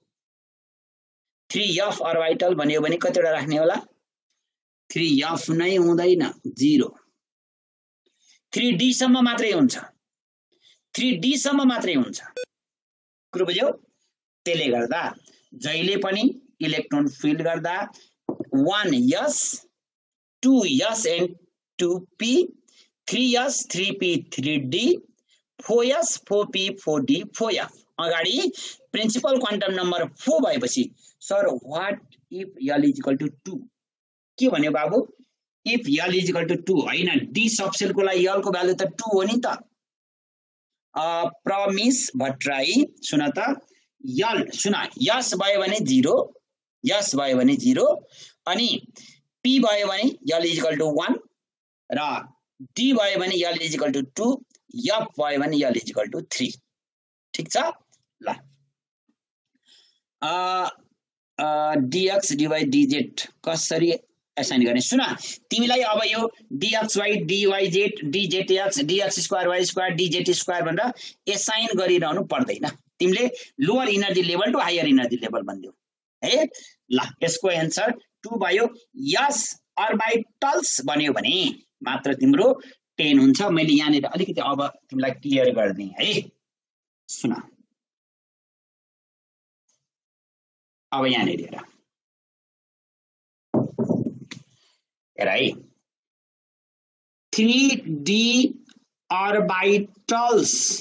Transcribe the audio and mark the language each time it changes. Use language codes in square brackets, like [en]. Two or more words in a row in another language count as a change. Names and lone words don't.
[ne] 3f ऑर्बिटल भन्यो भने कतिवटा राख्ने होला? 3f नै हुँदैन, 0। 3d सम्म मात्रै हुन्छ, 3d सम्म मात्रै हुन्छ। कुरो बुझ्यौ? त्यसले गर्दा जहिले पनि इलेक्ट्रोन फिल गर्दा 1s 2s and 2p, 3s 3p 3d, 4s 4p 4d 4f। अगाडि [en] principal quantum number [ne] 4 भएपछि सर [en] what if l equal to 2? [ne] के भन्यो बाबु? [en] if l equal to 2 [ne] हैन, डी सबसेलको लागि l को भ्यालु त 2 हो नि त। प्रमिस भट्टराई सुन त, यल सुन, यस भयो भने 0, यस भयो भने 0, अनि p भयो भने [en] l equal to 1 [ne] र d भयो भने [en] l equal to 2, [ne] f भयो भने [en] l equal to 3. [ne] ठीक छ ल। dx dy dz कसरी एसाइन गर्ने? सुन, तिमीलाई अब यो dxy dyz dzx [en] dx square y square dz square [ne] भनेर एसाइन गरिरहनु पर्दैन। तिमीले [en] lower energy level to higher energy level [ne] भनिदियो है। ल यसको एन्सर 2 भयो। [en] s orbitals [ne] भन्यो भने मात्र तिम्रो 10 हुन्छ। मैले यहाँनिर अलिकति अब तिमीलाई क्लियर गर्दिए है। सुन अब यहाँनिर हेर है, [en] 3d orbitals,